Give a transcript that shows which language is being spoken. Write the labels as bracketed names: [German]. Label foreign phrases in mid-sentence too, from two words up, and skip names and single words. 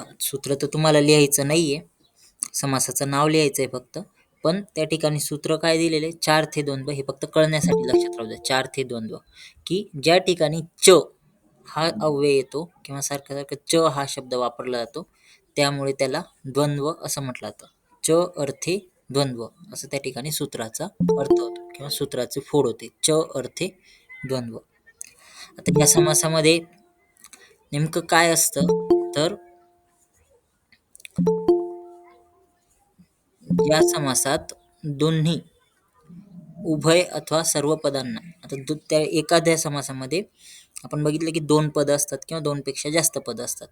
[Marathi] सूत्र तर तुम्हाला लिहायचं नाहीये, समासाचं नाव लिहायचं आहे फक्त. पण त्या ठिकाणी सूत्र काय दिलेलं आहे [Sanskrit] 4 थे द्वंद्व. [Marathi] हे फक्त कळण्यासाठी लक्षात राहू द्या. [Sanskrit] 4 थे द्वंद्व, [Marathi] की ज्या ठिकाणी च हा अव्यय येतो किंवा सारखा सारखा च हा शब्द वापरला जातो, त्यामुळे त्याला द्वंद्व असं म्हटलं जातं. [Sanskrit] च अर्थे द्वंद्व [Marathi] असं त्या ठिकाणी सूत्राचा अर्थ होतो किंवा सूत्राची फोड होते. [Sanskrit] च अर्थे द्वंद्व. [Marathi] आता या समासामध्ये नेमकं काय असतं तर या समासात दोन्ही उभय अथवा सर्व पदांना, आता त्या एखाद्या समासामध्ये आपण बघितलं की 2 पद असतात किंवा 2 पेक्षा जास्त पद असतात.